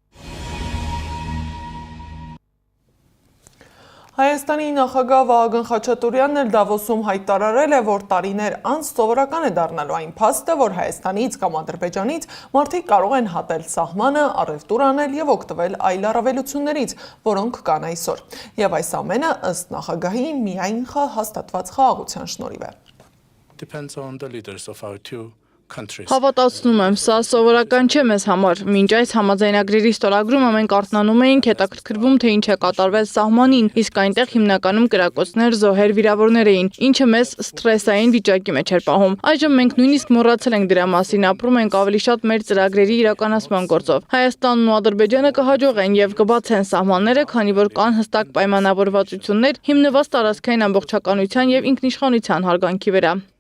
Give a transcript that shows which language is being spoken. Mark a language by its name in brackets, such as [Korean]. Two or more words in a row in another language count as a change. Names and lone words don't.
[Armenian] Հայաստանի նախագահ Վահագն Խաչատուրյանն էլ Դավոսում հայտարարել է, որ տարիներ անց սովորական է դառնալու այն փաստը, որ Հայաստանից կամ Ադրբեջանից մարդիկ կարող են հատել սահմանը, առևտուր անել եւ օգտվել այլ առավելություններից, որոնք կան այսօր։ Եվ այս ամենը ըստ նախագահի միայն հաստատված խաղաղության շնորհիվ է։ [English] Depends on the leaders of our two countries. [Armenian] Հավատացնում եմ, սա սովորական չէ մեզ համար։ Մինչ այս համաձայնագրերի ստորագրումը մենք արթնանում էինք, հետաքրքրվում, թե ինչ է կատարվել սահմանին, իսկ այնտեղ հիմնականում կրակոցներ, զոհեր, վիրավորներ էին, ինչը մեզ սթրեսային վիճակի մեջ էր պահում։ Այժմ մենք նույնիսկ մոռացել ենք դրա մասին, ապրում ենք ավելի շատ մեր ծրագրերի իրականացման գործով։ Հայաստանն ու Ադրբեջանը կհաջողեն եւ կբացեն սահմանները, քանի որ կան հստակ պայմանավորվածություններ հիմնված տարածքային ամբողջականության եւ ինքնիշխանության հարգանքի վրա։